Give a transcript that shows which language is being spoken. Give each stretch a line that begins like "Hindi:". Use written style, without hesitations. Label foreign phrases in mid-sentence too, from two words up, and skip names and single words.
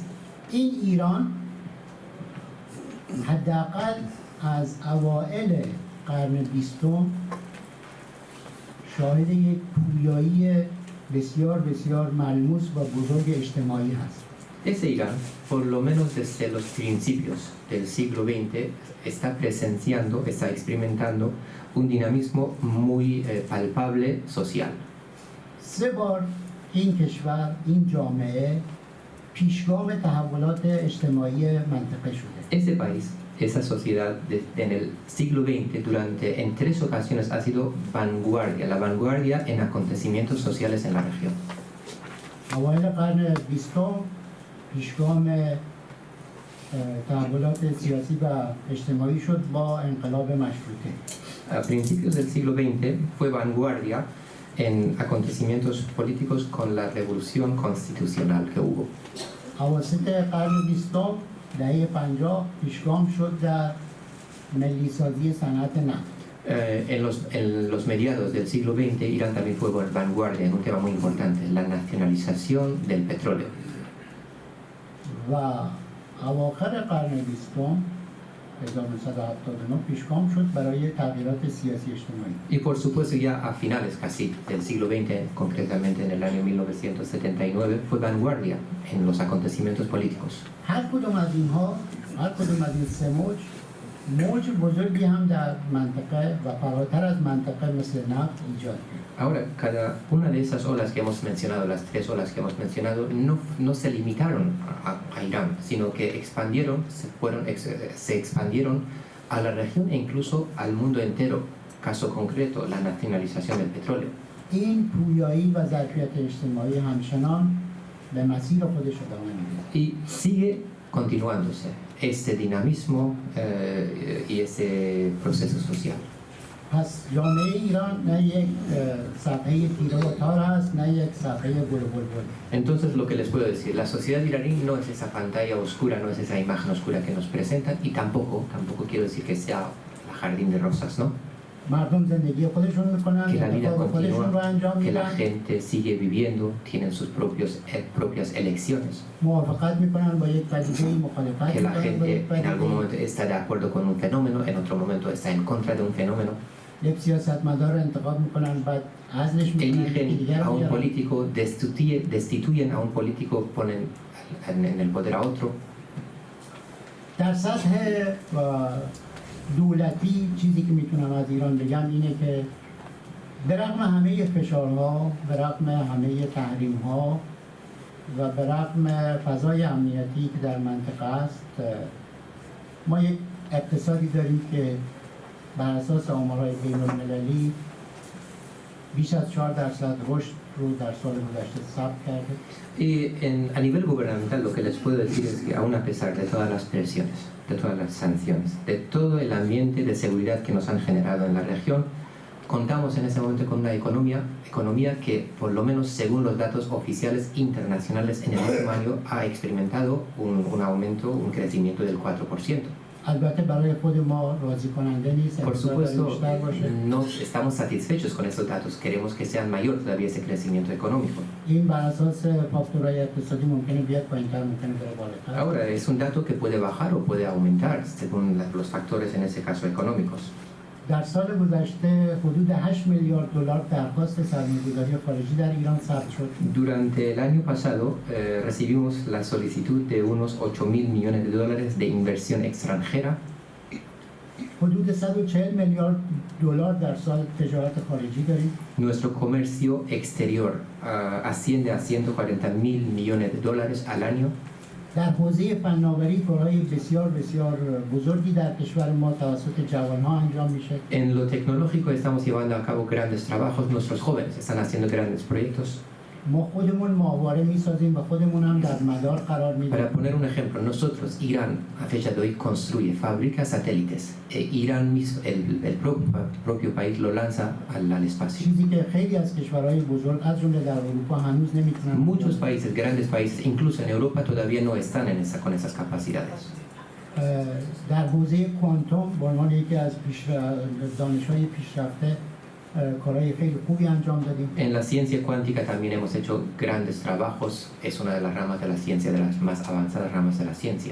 Persian: این ایران حداقل از اوائل قرن 20 شاهد یک پویایی بسیار بسیار ملموس و بزرگ اجتماعی هست.
Spanish: Ese Irán, por lo menos desde los principios del siglo XX, está presenciando, está experimentando un dinamismo muy palpable social.
Persian: 3 بار این کشور، این جامعه پیشگام تحولات اجتماعی منطقه شده.
Spanish: Ese país, esa sociedad en el siglo XX, en 3 ocasiones ha sido la vanguardia en acontecimientos sociales en la región.
Persian: اوایل قرن 20 پیشگام تحولات سیاسی و اجتماعی شد با انقلاب مشروطه.
Spanish: A principios del siglo XX fue vanguardia en acontecimientos políticos con la revolución constitucional que hubo.
Persian: اواسط قرن 20 دهه 50 پیشگام شد در ملی‌سازی صنعت نفت.
Spanish: En los mediados del siglo XX, Irán también fue vanguardia en un tema muy importante, la nacionalización del petróleo.
Persian: و اواخر قرن 20 1979 پیشگام شد برای تغییرات سیاسی اجتماعی.
Spanish: Y por supuesto ya a finales casi del siglo XX, concretamente en el año 1979, fue vanguardia en los acontecimientos políticos.
Persian: هر کدوم از این 3 موج بزرگی هم در منطقه و فراتر از منطقه مثل نفت ایجاد کرد.
Spanish: Ahora, cada una de esas olas que hemos mencionado, las 3 olas que hemos mencionado, no se limitaron a Irán, sino que se expandieron a la región e incluso al mundo entero. Caso concreto, la nacionalización del petróleo.
Persian: این پویایی و ظرفیت اجتماعی همچنان به مسیر خودش ادامه میده.
Spanish: Y sigue continuándose este dinamismo y ese proceso social.
Persian: پس جامعه ایران نه یک صفحه تیره و تار است، نه یک صفحه گل و بلبل.
Spanish: Entonces lo que les puedo decir, la sociedad iraní no es esa pantalla oscura, no es esa imagen oscura que nos presentan y tampoco quiero decir que sea el jardín de rosas, ¿no?
Persian: مردم زندگی خودشون میکنن،
Spanish: Que la vida
Persian: خودشون رو انجام
Spanish: continúa, que
Persian: میدن،
Spanish: la gente sigue viviendo, tienen sus propias elecciones,
Persian: موافقت میکنن با یک پدیده، مخالفت
Spanish: que la
Persian: میکنن با یک
Spanish: gente en algún
Persian: پدیده.
Spanish: momento está de acuerdo con un fenómeno, en otro momento está en contra de un fenómeno.
Persian: یک سیاستمدار رو انتخاب میکنن، بعد عزلش میکنن،
Spanish: Eligen a un político, destituyen a un político, ponen en el poder a otro.
Persian: در سطح دولتی چیزی که میتونم از ایران بگم اینه که به رغم همه فشارها، به رغم همه تحریم‌ها و به رغم فضای امنیتی که در منطقه است، ما یک اقتصادی داریم که بر اساس آمارهای بین‌المللی بیش از 4% رشد رو در سال گذشته ثبت کرده.
Spanish: Y a nivel gubernamental lo que les puedo decir es que aún a pesar de todas las presiones, de todas las sanciones, de todo el ambiente de seguridad que nos han generado en la región, contamos en ese momento con una economía que, por lo menos según los datos oficiales internacionales, en el último año ha experimentado un aumento, un crecimiento del 4%.
Persian: البته برای خود ما راضی کننده نیست.
Spanish: Por supuesto,
Persian: بیشتر باشه.
Spanish: no estamos satisfechos con estos datos, queremos que sea mayor todavía ese crecimiento económico.
Persian: این بر اساس فاکتورهای اقتصادی ممکنه بیاد پایین‌تر، ممکنه بره بالاتر.
Spanish: Ahora, es un dato que puede bajar o puede aumentar según los factores, en ese caso, económicos.
Persian: در سال گذشته حدود 8 میلیارد دلار درخواست سرمایه‌گذاری خارجی در ایران ثبت شد.
Spanish: Durante el año pasado recibimos la solicitud de unos 8.000 millones de dólares de inversión extranjera.
Persian: حدود 140 میلیارد دلار در سال تجارت خارجی داریم.
Spanish: Nuestro comercio exterior asciende a 140.000 millones de dólares al año.
Persian: در حوزه فناوری کارهای بسیار بسیار بزرگی در کشور ما توسط جوانها انجام میشه.
Spanish: En lo tecnológico estamos llevando a cabo grandes trabajos, nuestros jóvenes están haciendo grandes proyectos.
Persian: ما خودمون ماهواره میسازیم و خودمون هم در مدار قرار میدیم.
Spanish: Para poner un ejemplo, nosotros, Irán, a fecha de hoy, construye, fabrica satélites. Irán mismo, el propio país, lo lanza al espacio.
Persian: چیزی که خیلی از کشورهای بزرگ از جمله در اروپا هنوز نمیتونن.
Spanish: Muchos países, grandes países, incluso en Europa, todavía no están con esas capacidades.
Persian: در حوزه کوانتوم به عنوان یکی از دانش‌های پیشرفته کارهای خیلی خوبی انجام دادیم.
Spanish: En la ciencia cuántica también hemos hecho grandes trabajos, es una de las ramas de la ciencia, de las más avanzadas ramas de la ciencia.